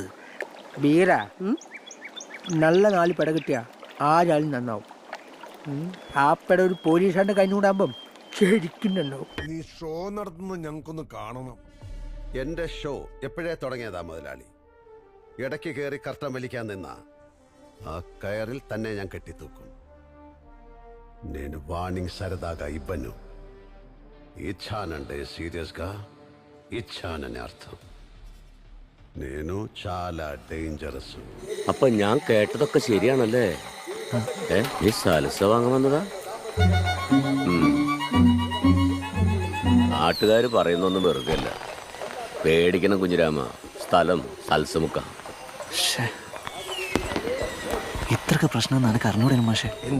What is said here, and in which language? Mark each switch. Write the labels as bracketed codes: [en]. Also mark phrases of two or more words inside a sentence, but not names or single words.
[ml] ബീര നല്ല 4 പെട കിട്ടിയ ആരാളും നന്നാവും. ആ പെട ഒരു പോലീസുകാരന്റെ കൈനൂടാകുമ്പം ശരിക്കും നന്നാവും. നീ ഷോ നടത്തുന്നത് ഞങ്ങൾക്കൊന്ന് കാണണം. എന്റെ ഷോ എപ്പോഴേ തുടങ്ങിയതാ മുതലാളി. ഇടയ്ക്ക് കയറി കർട്ടൻ വലിക്കാൻ നിന്ന ആ കയറിൽ തന്നെ ഞാൻ കെട്ടിത്തൂക്കും. [te] నేను వార్నింగ్ సరదాగా ఇవ్వను. ఇచ్చానంటే సీరియస్గా ఇచ్చానని అర్థం. నేను చాలా డేంజరస్. [ml] അപ്പൊ ഞാൻ കേട്ടതൊക്കെ ശരിയാണല്ലേ? നീ സലസ വാങ്ങാൻ വന്നതാ? നാട്ടുകാര് പറയുന്നൊന്നും വെറുതെ അല്ല. പേടിക്കണം കുഞ്ഞിരാമ. സ്ഥലം സൽസമുക്ക. ഇത്രക്ക് പ്രശ്നം നിനക്ക് അറിഞ്ഞൂടെ മാഷെ?